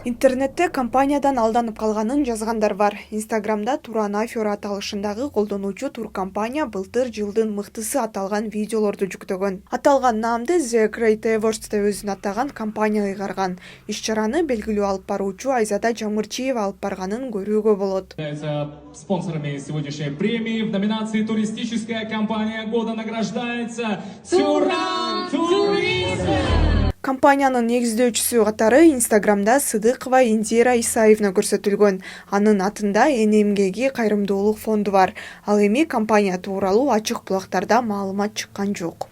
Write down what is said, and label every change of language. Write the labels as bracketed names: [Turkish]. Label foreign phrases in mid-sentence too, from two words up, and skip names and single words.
[Kyrgyz] Интернетте компаниядан алданып калганын жазгандар бар. Инстаграмда Туран афера аталышындагы колдонуучу тур компания былтыр жылдын мыктысы аталган видеолорду жүктөгөн. Аталган наамды The Great Awards деп өзүн атаган компания ыйгарган. Иш-чараны белгилүү алып баруучу Айзада Жамырчиева алып барганын көрүүгө болот. [Russian] Спонсорами сегодняшней премии в номинации «Туристическая компания года» награждается Туран Туризм. [Kyrgyz] Компаниянын негиздөөчүсү катары Инстаграмда Сыдыкова Индира Исаевна көрсөтүлгөн. Анын атында НМГ кайрымдуулук фонду бар. Ал эми компания тууралуу ачык булактарда маалымат чыккан жок.